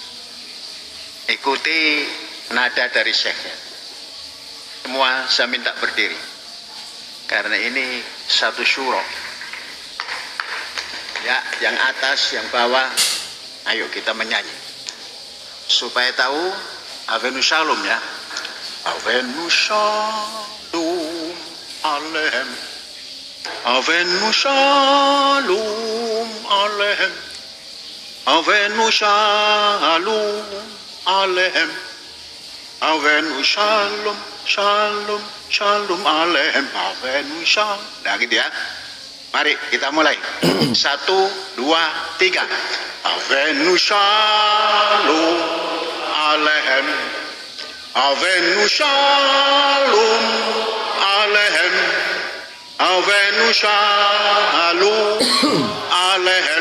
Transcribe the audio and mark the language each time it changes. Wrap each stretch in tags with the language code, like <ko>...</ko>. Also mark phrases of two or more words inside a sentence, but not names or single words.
<id>Ikuti nada dari syekhnya. Semua saya minta berdiri. Karena ini satu syuro. Ya, yang atas, yang bawah, ayo kita menyanyi. Supaya tahu Avenu Shalom ya.</id> <he>אבינו שלום עליכם. אבינו שלום עליכם. אבינו שלום עליכם. אבינו שלום שלום שלום עליכם. אבינו שלום.</he> <id>Nah gitu ya. Mari kita mulai. 1, 2, 3.</id> <he>אבינו שלום עליכם. אבינו שלום עליכם. אבינו שלום עליכם.</he>